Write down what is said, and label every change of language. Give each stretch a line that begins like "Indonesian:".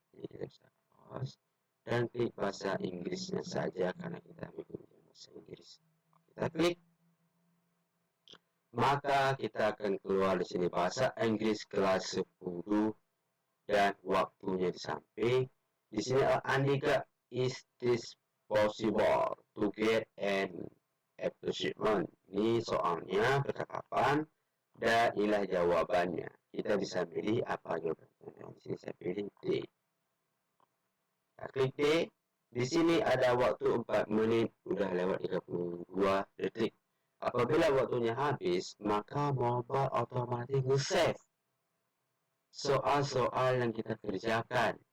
Indonesian: Jadi kita bisa pause dan klik bahasa Inggrisnya saja karena kita menggunakan bahasa Inggris. Kita klik, maka kita akan keluar di sini bahasa Inggris kelas 10 dan waktunya disamping. Di sini
English: Andika, is this possible to get an achievement?
Indonesian: Ini soalnya percakapan dan inilah jawabannya. Kita bisa pilih apa jawabannya. Di sini saya pilih D. Kita klik D. Di sini ada waktu 4 menit, udah lewat 32 detik. Apabila waktunya habis, maka mobile otomatis nge-save soal-soal yang kita kerjakan.